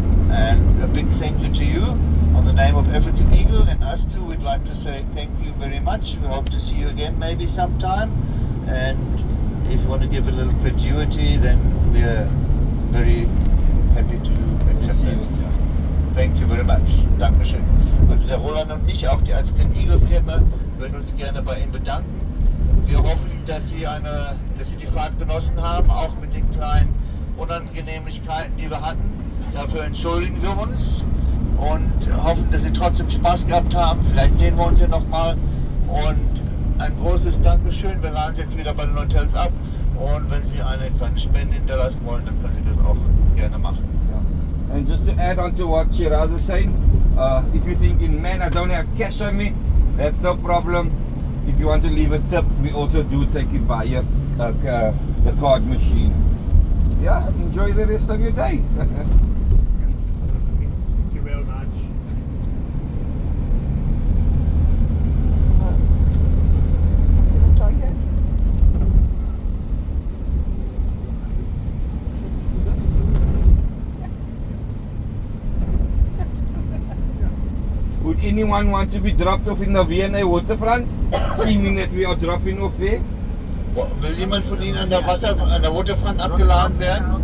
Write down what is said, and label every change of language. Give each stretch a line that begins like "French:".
English: And a big thank you to you. On the name of African Eagle and us too, we'd like to say thank you very much. We hope to see you again maybe sometime. And if you want to give a little gratuity, then we're very happy to accept that. Thank you very much.
German: Dankeschön. Also der Roland und ich, auch die African Eagle Firma, würden uns gerne bei Ihnen bedanken. Wir hoffen, dass Sie die Fahrt genossen haben, auch mit den kleinen Unangenehmlichkeiten, die wir hatten. Dafür entschuldigen wir uns und hoffen, dass Sie trotzdem Spaß gehabt haben. Vielleicht sehen wir uns ja nochmal. Und ein großes Dankeschön. Wir laden Sie jetzt wieder bei den Hotels ab. Und wenn Sie eine kleine Spende hinterlassen wollen, dann können Sie das auch gerne machen.
English: And just to add on to what Shiraz is saying, if you're thinking, man, I don't have cash on me, that's no problem. If you want to leave a tip, we also do take it via the card machine. Yeah, enjoy the rest of your day. Thank you very much. Was Would anyone want to be dropped off in the V&A waterfront? Seeming that we are dropping off there.
German: Will jemand von Ihnen an der Waterfront abgeladen werden?